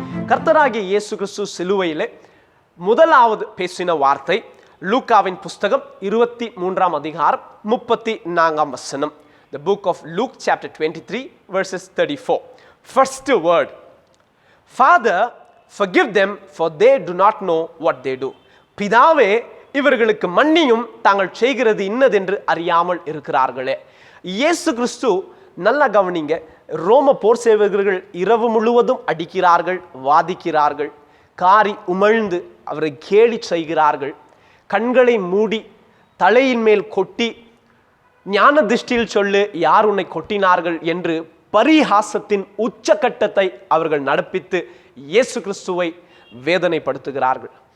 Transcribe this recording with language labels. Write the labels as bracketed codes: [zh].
[ta] கர்த்தராகிய இயேசு கிறிஸ்து சிலுவையிலே முதலாவது பேசின வார்த்தை லூக்காவின் புஸ்தகம் 23 அதிகாரம் 34 வசனம். [en] The book of Luke chapter 23 verses 34. First word, Father, forgive them, for they do not know what they do. [ta] பிதாவே, இவர்களுக்கு மன்னியும், தாங்கள் செய்கிறது இன்னதென்று அறியாமல் இருக்கிறார்களே. இயேசு கிறிஸ்து, நல்லா கவனிங்க, ரோம போர் சேவகர்கள் இரவு முழுவதும் அடிக்கிறார்கள், வாதிக்கிறார்கள், காரி உமிழ்ந்து அவரை கேலி செய்கிறார்கள், கண்களை மூடி தலையின் மேல் கொட்டி ஞான திருஷ்டியில் சொல்லு யார் உன்னை கொட்டினார்கள் என்று பரிகாசத்தின் உச்சக்கட்டத்தை அவர்கள் நடப்பித்து இயேசு கிறிஸ்துவை வேதனைப்படுத்துகிறார்கள்.